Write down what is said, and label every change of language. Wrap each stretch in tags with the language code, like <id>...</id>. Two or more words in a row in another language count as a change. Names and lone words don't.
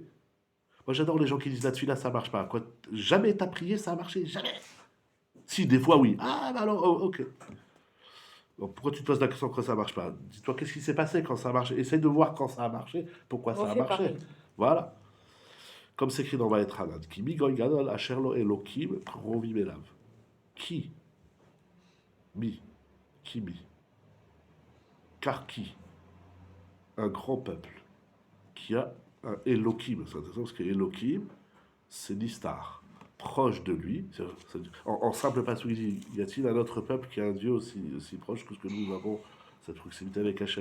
<fr>Moi, j'adore les gens qui disent la tfila, ça marche pas. Quoi, jamais t'as prié, ça a marché. Jamais. Si, des fois, oui. Ah, bah alors, oh, ok. Donc, pourquoi tu te poses la question quand ça marche pas? Dis-toi, qu'est-ce qui s'est passé quand ça a marché? Essaye de voir quand ça a marché, pourquoi ça a marché. Pareil. Voilà. Comme c'est écrit dans Vaetranan.</fr> <he>כי מי גוי גדול אשר לו אלוהים קרובים אליו.</he> <fr>Qui? Mi. Qui mi? Car qui? Un grand peuple qui a un Elohim. C'est intéressant parce que Elohim, c'est Nistar. Proche de lui. En simple passage, y a-t-il un autre peuple qui a un Dieu aussi proche que ce que nous avons, cette proximité avec Hachem?</fr>